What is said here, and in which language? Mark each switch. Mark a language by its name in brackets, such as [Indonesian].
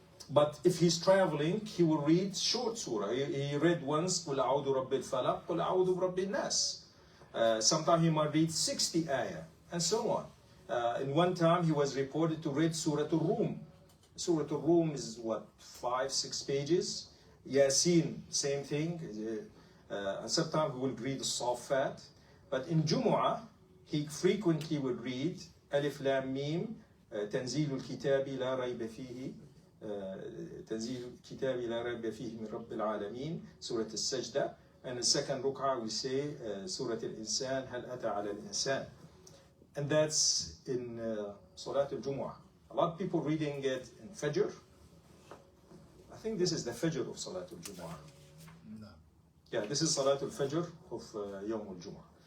[English] But if he's traveling, he will read short surah. He read once, [Arabic] قُلْ أَعُوذُ بِرَبِّ الْفَلَقِ قُلْ أَعُوذُ بِرَبِّ النَّاسِ. [English] Sometimes he might read 60 ayah, and so on. In one time, he was reported to read Surah Al-Rum. Surah Al-Rum is what, 5-6 pages? Yasin, same thing. And sometimes he will read As-Saffat. But in Jumu'ah, he frequently would read Alif Lam Mim, [Arabic] تنزيل الكتاب لا ريب فيه, تنزيل الكتاب لا ريب فيه من رب العالمين, Surah Al-Sajda. [English] And the second ruk'ah we say Surah Al-Insan, [Arabic] هل أتى على الإنسان. [English] And that's in Salat al-Jumu'ah. A lot of people reading it in Fajr. I think this is the Fajr of Salat al-Jumu'ah. No. Yeah, this is Salat al-Fajr of Yawm al-Jumu'ah.